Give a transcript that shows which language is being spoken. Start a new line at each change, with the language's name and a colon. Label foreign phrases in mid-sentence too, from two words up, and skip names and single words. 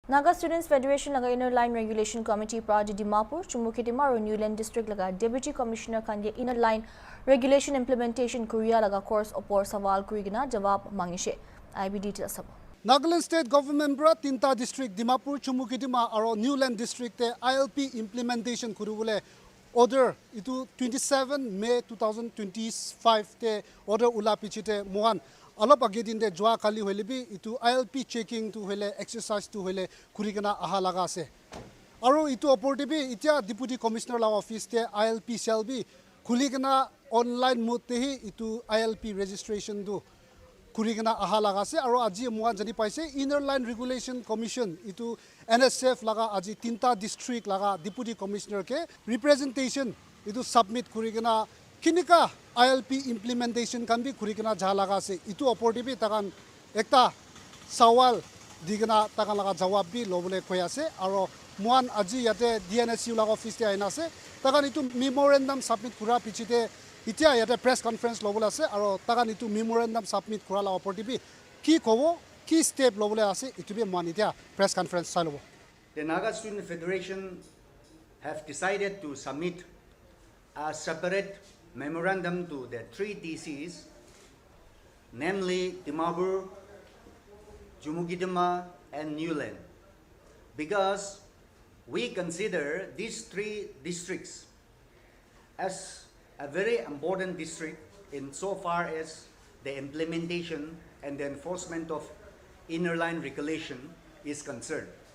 Naga Pidgin: Naga Students Federation laga Inner Line Regulation Committee Pradi Dimapur, Chumukitima or Newland District laga Deputy Commissioner Kanye
English: Inner Line Regulation Implementation
Naga Pidgin: Korea laga course opor sawal kurigina jawab mangishe. IB details sabo. Nagaland State Government bra Tinta District Dimapur Chumukitima aro Newland District te
English: ILP implementation
Naga Pidgin: kurubule order itu 27 May 2025 te order ula pichite mohan alop agedin de joa kali hoile bi itu
English: ILP checking
Naga Pidgin: tu hoile exercise tu hoile kurigana aha laga ase aro itu opor bi itia
English: deputy commissioner
Naga Pidgin: la office te
English: ILP cell
Naga Pidgin: bi kuligana
English: online mode
Naga Pidgin: te hi itu
English: ILP registration
Naga Pidgin: du kurigana aha laga ase aro aji mohan jani paise Inner Line Regulation Commission itu Nsf laga aji Tinta district laga
English: deputy commissioner
Naga Pidgin: ke representation itu submit kurigana kinika
English: ILP implementation
Naga Pidgin: kan bi kurigana jalaga ase itu opportunity bi takan ekta sawal digana takan laga jawab bi lobole koi ase aro mohan aji yate DNSU laga office te aina ase takan itu
English: memorandum submit
Naga Pidgin: kura pichite itia yate
English: press conference
Naga Pidgin: lobole ase aro takan itu
English: memorandum submit
Naga Pidgin: kura la opportunity ki kobo ki step lobole ase itu bi mohan itia
English: press conference
Naga Pidgin: salobo.
English: The Naga Student Federation have decided to submit a separate memorandum to the three DCs, namely Dimapur, Chumukitima, and Newland, because we consider these three districts as a very important district in so far as the implementation and the enforcement of Inner Line Regulation is concerned.